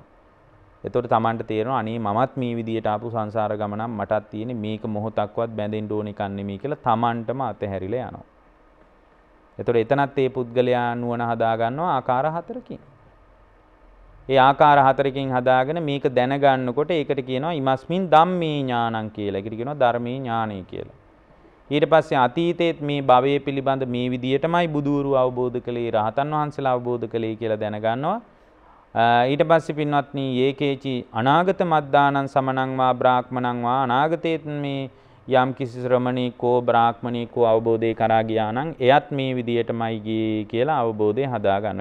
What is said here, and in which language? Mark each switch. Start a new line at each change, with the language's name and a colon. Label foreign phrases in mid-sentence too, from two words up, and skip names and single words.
Sinhala: එතකොට Tamanට තේරෙනවා අනේ මමත් මේ විදියට ආපු සංසාර ගමනක් මටත් තියෙන්නේ, මේක මොහොතක්වත් බැඳෙන්න ඕන එකක් නෙමෙයි කියලා Tamanටම අතහැරිලා යනවා. එතකොට එතනත් මේ පුද්ගලයා නුවණ හදා ගන්නවා ආකාර හතරකින්. ඒ ආකාර හතරකින් හදාගෙන මේක දැනගන්නකොට ඒකට කියනවා
Pali: ඉමස්මින් ධම්මේ ඥානං
Sinhala: කියලා. ඒකට කියනවා ධර්මයේ ඥානය කියලා. ඊට පස්සේ අතීතයේත් මේ භවයේ පිළිබඳ මේ විදියටමයි බුදුරු අවබෝධ කළේ, රහතන් වහන්සේලා අවබෝධ කළේ කියලා දැනගන්නවා. ඊට පස්සේ පින්වත්නි
Pali: ඒකේචි අනාගත මද්දානං සමනං වා බ්‍රාහ්මණං වා
Sinhala: අනාගතයේත් මේ යම් කිසි ශ්‍රමණේකෝ බ්‍රාහ්මණේකෝ අවබෝධය කරා ගියා නම් එයත් මේ විදියටමයි ගියේ කියලා අවබෝධය හදා ගන්නවා.